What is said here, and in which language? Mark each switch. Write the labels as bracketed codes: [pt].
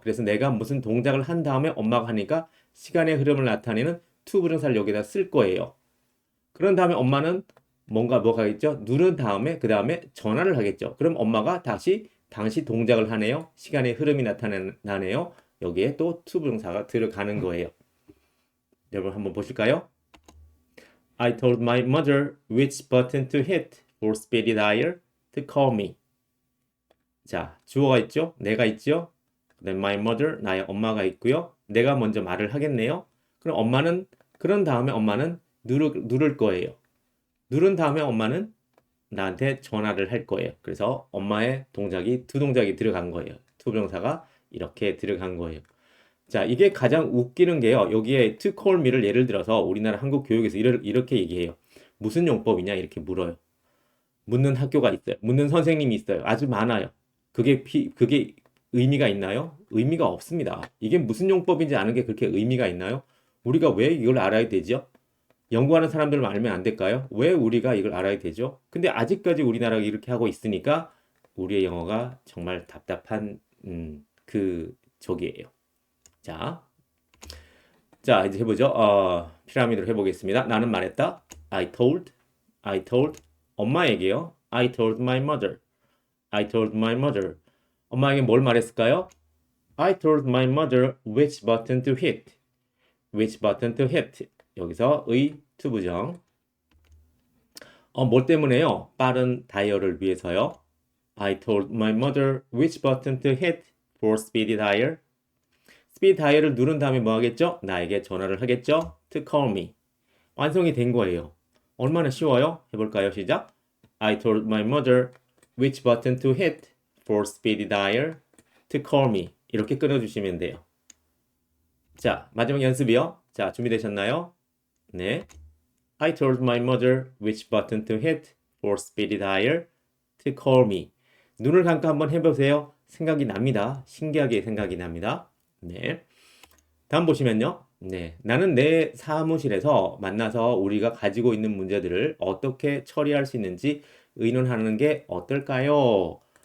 [ko] 그래서 내가 무슨 동작을 한 다음에 엄마가 하니까 시간의 흐름을 나타내는 to 부정사를 여기다 쓸 거예요. 그런 다음에 엄마는 뭐가 하겠죠? 누른 다음에 그 다음에 전화를 하겠죠. 그럼 엄마가 다시 당시 동작을 하네요. 시간의 흐름이 나타나네요. 여기에 또 to 부정사가 들어가는 거예요. 여러분 한번 보실까요? [en] I told my mother which button to hit for speedy dial to call me. [ko] 자, 주어가 있죠? 내가 있죠? 그다음 my mother, 나의 엄마가 있고요. 내가 먼저 말을 하겠네요. 그럼 그런 다음에 엄마는 누를 거예요. 누른 다음에 엄마는 나한테 전화를 할 거예요. 그래서 엄마의 동작이 두 동작이 들어간 거예요. 투부정사가 이렇게 들어간 거예요. 자, 이게 가장 웃기는 게요. 여기에 [en] to call me [ko] 를 예를 들어서 우리나라 한국 교육에서 이렇게 얘기해요. 무슨 용법이냐? 이렇게 물어요. 묻는 학교가 있어요. 묻는 선생님이 있어요. 아주 많아요. 그게 의미가 있나요? 의미가 없습니다. 이게 무슨 용법인지 아는 게 그렇게 의미가 있나요? 우리가 왜 이걸 알아야 되죠? 연구하는 사람들만 알면 안 될까요? 왜 우리가 이걸 알아야 되죠? 근데 아직까지 우리나라가 이렇게 하고 있으니까 우리의 영어가 정말 답답한 그 적이에요. 자, 자 이제 해보죠. 피라미드로 해보겠습니다. 나는 말했다. [en] I told [ko] 엄마에게요. [en] I told my mother. I told my mother. [ko] 엄마에게 뭘 말했을까요? [en] I told my mother which button to hit. which button to hit. [ko] 여기서 투부정. 뭘 때문에요? 빠른 다이얼을 위해서요. [en] I told my mother which button to hit for speedy dial. [ko] 스피드 다이얼을 누른 다음에 뭐 하겠죠? 나에게 전화를 하겠죠? [en] To call me. [ko] 완성이 된 거예요. 얼마나 쉬워요? 해볼까요? 시작. [en] I told my mother which button to hit for speedy dial to call me. [ko] 이렇게 끊어주시면 돼요. 자, 마지막 연습이요. 자, 준비되셨나요? 네. [en] I told my mother which button to hit for speedy dial to call me. [ko] 눈을 감고 한번 해보세요. 생각이 납니다. 신기하게 생각이 납니다. 네. 다음 보시면요. 네. 나는 내 사무실에서 만나서 우리가 가지고 있는 문제들을 어떻게 처리할 수 있는지 의논하는 게 어떨까요?